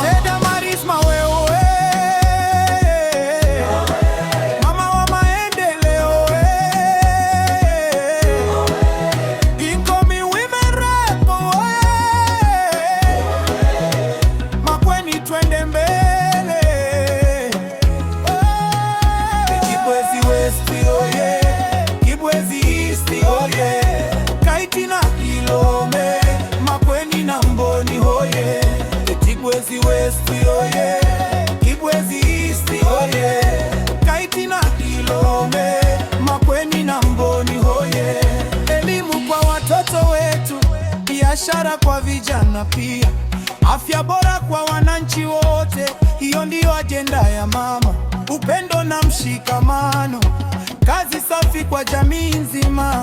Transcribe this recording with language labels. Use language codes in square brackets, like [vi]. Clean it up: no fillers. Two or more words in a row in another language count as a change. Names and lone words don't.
[sw] Damaris Maweo, mama wa maendeleo, [en] incoming women rep. [sw] Makueni twende mbele, Kibwezi West oye, Kibwezi East oye, Kaiti na Kilome, Makueni na Mboni oye, Kibwezi West oye, Kibwezi East oye, Kaiti na Kilome, Makueni na Mboni oye. Elimu kwa watoto wetu, biashara kwa vijana pia, afya bora kwa wananchi wote, hiyo ndiyo ajenda ya mama. Upendo na mshikamano, kazi safi kwa jamii nzima.